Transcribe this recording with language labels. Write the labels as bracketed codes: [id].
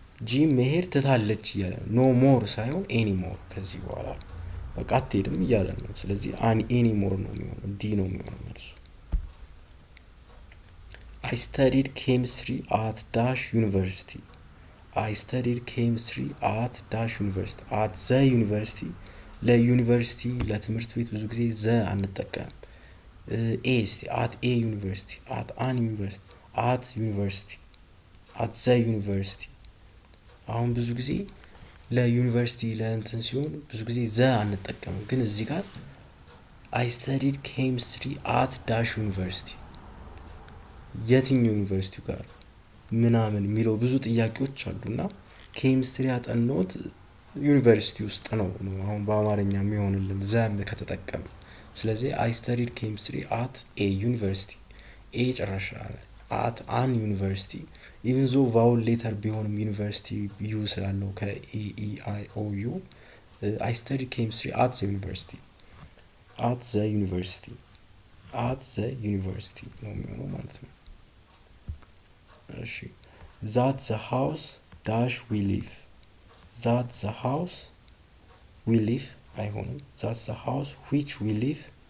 [am] ጂም መሄድ ትታለች እያለ ኖ ሞር ሳይሆን ኤኒሞር ከዚህ በኋላ በቃ አትሄድም እያለ ነው። ስለዚህ ኤኒሞር ነው የሚሆነው ዲ ነው የሚሆነው መልሱ። [en] I studied chemistry at dash university. I studied chemistry at dash university. [am] at the university ለዩኒቨርሲቲ ለትምህርት ቤት ብዙ ጊዜ ዘ አንጠቀም። ኤ እስቲ [en] at a university at an university at university at the university [am] አሁን ብዙ ጊዜ ለዩኒቨርሲቲ ለእንትን ሲሆን ብዙ ጊዜ ዘ አንጠቀምም። ግን እዚህ ጋር [en] I studied chemistry at dash university [am] የትኛው ዩኒቨርሲቲ ጋር ምናምን የሚለው ብዙ ጥያቄዎች አሉና ኬሚስትሪ ያጠናሁት ዩኒቨርሲቲ ውስጥ ነው አሁን በአማርኛ የሚሆንልን ዘም ከተጠቀም። ስለዚህ [en] I studied chemistry at a university [am] ኤ ጨራሻ [en] at an university even though vowel letter [am] ቢሆንም ዩኒቨርሲቲ ዩ ስላለው ከEEIOU [en] I studied chemistry at the university. at the university at the university [am] ነው የሚሆነው ማለት ነው። እሺ [en] that the house dash we live. that the house we live [am] አይሆንም። [en] that the house which we live.